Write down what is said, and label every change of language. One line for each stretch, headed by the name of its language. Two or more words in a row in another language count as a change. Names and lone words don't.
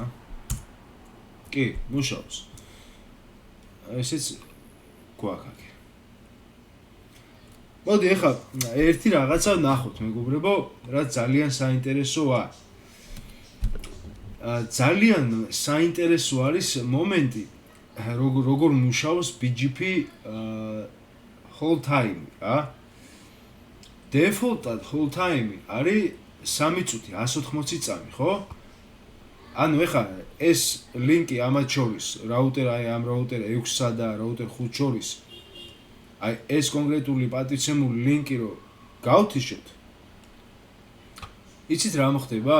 Georgian: კი, მუშაობს. ესეც გვაქვს აქ. მოდი ახლა ერთი რაღაცა ნახოთ მეგობრებო, რაც ძალიან საინტერესოა. ძალიან საინტერესო არის მომენტი, როგორ მუშაობს BGP
English: hold time,
Georgian: რა.
English: Default-ად hold time
Georgian: არის 3 წუთი 180 წამი, ხო? ანუ ეხლა ეს ლინკი ამათ შორის, რაუტერ აი ამ რაუტერ 6-სა და რაუტერ 5 შორის, აი ეს კონკრეტული პატივცემული ლინკი რო გავთიშოთ. იცით რა მოხდება?